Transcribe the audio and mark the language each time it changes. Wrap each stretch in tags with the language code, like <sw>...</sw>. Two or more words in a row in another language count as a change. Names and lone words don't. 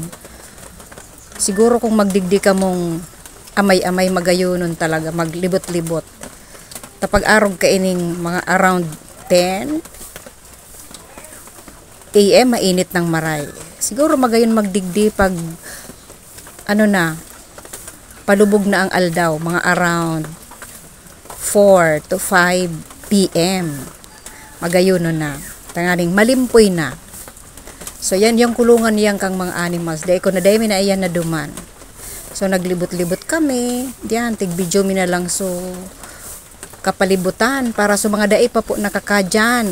<bik>Siguro kung magdigdi ka mong amay-amay, magayunon talaga, maglibot-libot. Tapag arog ka ining mga around 10 AM, mainit ng maray. Siguro magayon magdigdi pag palubog na ang aldaw, mga around 4 to 5 PM. Magayon na. Tanganing malimpoy na. So yan yung kulungan niyang kang mga animals. Dahil ko na dahil na iyan na duman. So naglibot-libot kami. Diyan, tig-video mi na lang so kapalibutan para sa mga dai pa po nakakadyan.</bik>